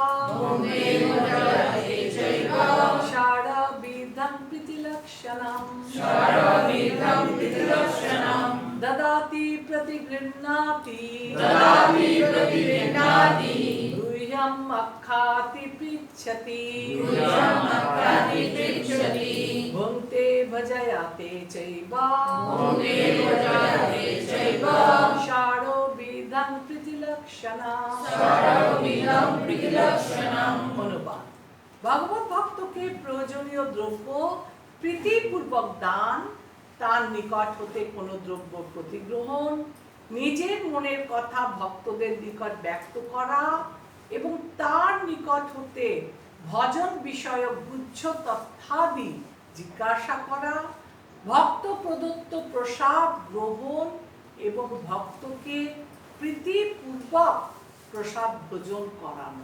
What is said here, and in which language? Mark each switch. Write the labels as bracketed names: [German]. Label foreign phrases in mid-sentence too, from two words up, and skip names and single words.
[Sanskrit] ষড়বিধং প্রীতিলক্ষণাম দদাতি প্রতিগৃহ্ণাতি গুহ্যম মক্ষাতি পৃচ্ছতি ভুঙ্ক্তে ভুজয়াতে চৈব ষড়বিধং প্রীতিলক্ষণাম। [Bangla] অনুবাদ: ভগবত ভক্তকে প্রয়োজনীয় দ্রব্য প্রীতিপূর্বক দান, তার নিকট হতে কোনো দ্রব্য প্রতিগ্রহণ, নিজের মনের কথা ভক্তদের নিকট ব্যক্ত করা এবং তার নিকট হতে ভজন বিষয়ক গুচ্ছ তথ্যাদি জিজ্ঞাসা করা, ভক্ত প্রদত্ত প্রসাদ গ্রহণ এবং ভক্তকে প্রীতিপূর্বক প্রসাদ ভোজন করানো।